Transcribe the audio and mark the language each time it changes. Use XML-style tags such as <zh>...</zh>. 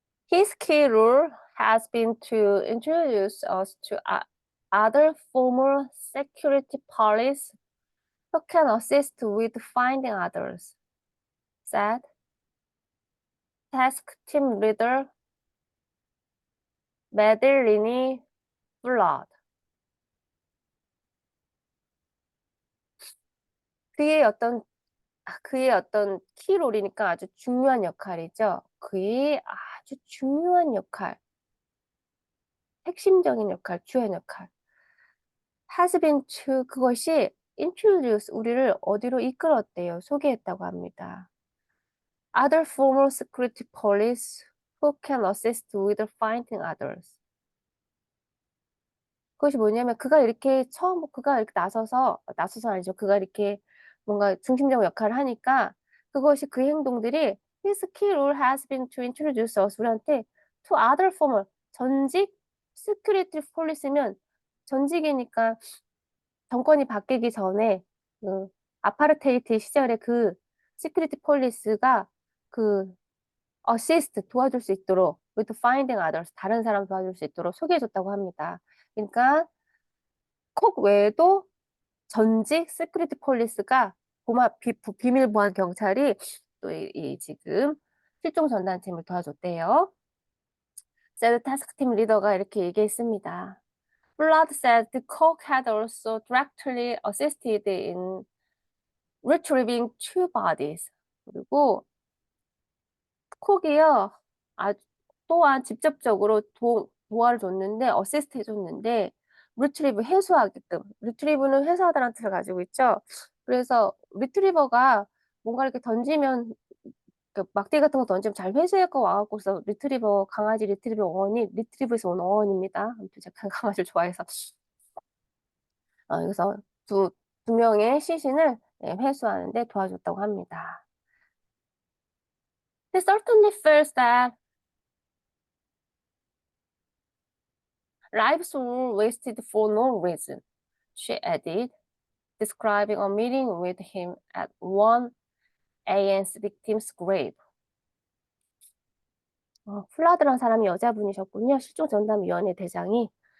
<en>His key role has been to introduce us to other former security police who can assist with finding others, said task team leader Madeline Flood.</en> <ko>그의 어떤 키롤이니까 아주 중요한 역할이죠. 그의 아주 중요한 역할, 핵심적인 역할, 주요한 역할. has been to, 그것이 introduce, 우리를 어디로 이끌었대요. 소개했다고 합니다.</ko> <en>Other former security police who can assist with finding others.</en> <ko>그것이 뭐냐면 그가 이렇게 나서서 아니죠. 그가 이렇게 뭔가 중심적 역할을 하니까 그것이 그 행동들이 his key role has been to introduce us, 우리한테 to other former, 전직 security police면 전직이니까 정권이 바뀌기 전에 그 아파르테이트 시절에 그 시큐리티 폴리스가 그 어시스트 도와줄 수 있도록 with finding others, 다른 사람 도와줄 수 있도록 소개해줬다고 합니다. 그러니까 콕 외에도 전직 시큐리티 폴리스가 비밀 보안 경찰이 또 이 지금 실종 전단팀을 도와줬대요. 세드 타스크팀 리더가 이렇게 얘기했습니다.</ko> <en>Blood said the cook had also directly assisted in retrieving two bodies.</en> <ko>그리고 콕이요, 또한 직접적으로 도와를 줬는데 어시스트 해줬는데 리트리브 회수하게끔 리트리브는 회수하다라는 뜻을 가지고 있죠. 그래서 리트리버가 뭔가 이렇게 던지면 그 막대기 같은 거 던지면 잘 회수해갖고 와갖고서 리트리버 강아지 리트리버 어원이 리트리브에서 온 어원입니다. 아무튼 제가 강아지를 좋아해서 그래서 두 명의 시신을 회수하는데 도와줬다고 합니다.</ko> <en>He certainly feels that lives were wasted for no reason, she added, describing a meeting with him at one AN's victim's grave.</en> <ko>플라드란 사람이 여자분이셨군요. 실종전담위원회 대장이.</ko>